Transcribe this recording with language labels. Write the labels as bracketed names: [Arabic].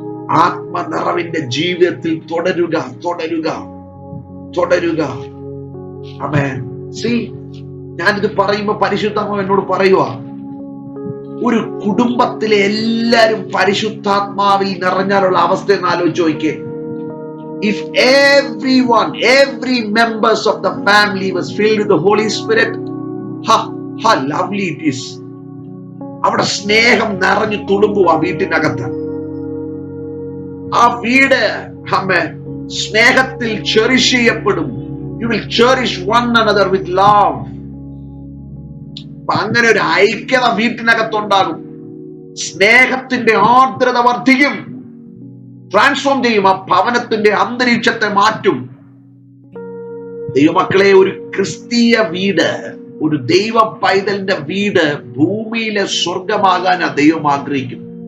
[Malayalam] ആത്മനിറവിന്റെ ജീവിതത്തിൽ തുടരുക, തുടരുക, തുടരുക. ആമേൻ. സീ, ഞാനിത് പറയുമ്പോ പരിശുദ്ധാത്മാവ് എന്നോട് പറയുക, ഒരു കുടുംബത്തിലെ എല്ലാരും പരിശുദ്ധാത്മാവിൽ നിറഞ്ഞാലുള്ള അവസ്ഥ എന്ന് ആലോചിച്ച് നോക്കിയേ. [English] If every members of the family was filled with the Holy Spirit, how lovely it is. [Malayalam] അവിടെ സ്നേഹം നിറഞ്ഞു തുളുമ്പുക വീട്ടിനകത്ത്. ആ വീട് സ്നേഹത്തിൽ ചെറിഷ് ചെയ്യപ്പെടും. [English] You will cherish one another with love. [Malayalam] അങ്ങനെ ഒരു ഐക്യത വീട്ടിനകത്തുണ്ടാകും. സ്നേഹത്തിന്റെ ആർദ്രത വർദ്ധിക്കും. ട്രാൻസ്ഫോം ചെയ്യും. ആ ഭവനത്തിന്റെ അന്തരീക്ഷത്തെ മാറ്റും. ദൈവമക്കളെ, ഒരു ക്രിസ്തീയ വീട്, ഒരു ദൈവ പൈതലിന്റെ വീട് ഭൂമിയിലെ സ്വർഗമാകാനാ ദൈവം ആഗ്രഹിക്കും.